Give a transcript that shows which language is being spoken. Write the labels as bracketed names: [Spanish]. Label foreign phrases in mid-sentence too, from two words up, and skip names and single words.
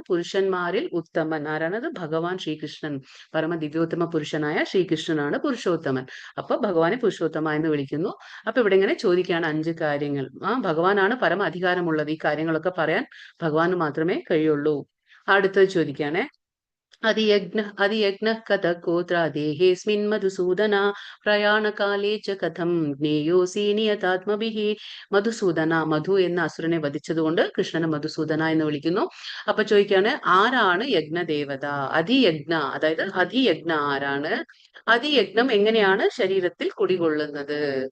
[Malayalam] പുരുഷന്മാരിൽ ഉത്തമൻ ആരാണത്? ഭഗവാൻ ശ്രീകൃഷ്ണൻ. പരമ ദിവ്യോത്തമ പുരുഷനായ ശ്രീകൃഷ്ണനാണ് പുരുഷോത്തമൻ. അപ്പൊ ഭഗവാനെ പുരുഷോത്തമ എന്ന് വിളിക്കുന്നു. അപ്പൊ ഇവിടെ ഇങ്ങനെ ചോദിക്കുകയാണ് 5 കാര്യങ്ങൾ. ഭഗവാനാണ് പരമ അധികാരമുള്ളത്. ഈ കാര്യങ്ങളൊക്കെ പറയാൻ ഭഗവാന് മാത്രമേ കഴിയുള്ളൂ. അടുത്തത് ചോദിക്കുകയാണെ, [Sanskrit] अधियज्ञः कतः कोत्र देहेऽस्मिन् मधुसूदन പ്രയാണകാലേ ച കഥം ജ്ഞേയോസി നിയതാത്മഭിഃ. [Malayalam] മധുസൂദന, മധു എന്ന അസുരനെ വധിച്ചതുകൊണ്ട് കൃഷ്ണനെ മധുസൂദന എന്ന് വിളിക്കുന്നു. അപ്പൊ ചോദിക്കാണ്, ആരാണ് യജ്ഞദേവത? അതിയജ്ഞ, അതായത് അതിയജ്ഞ ആരാണ്? അതിയജ്ഞം എങ്ങനെയാണ് ശരീരത്തിൽ കുടികൊള്ളുന്നത്?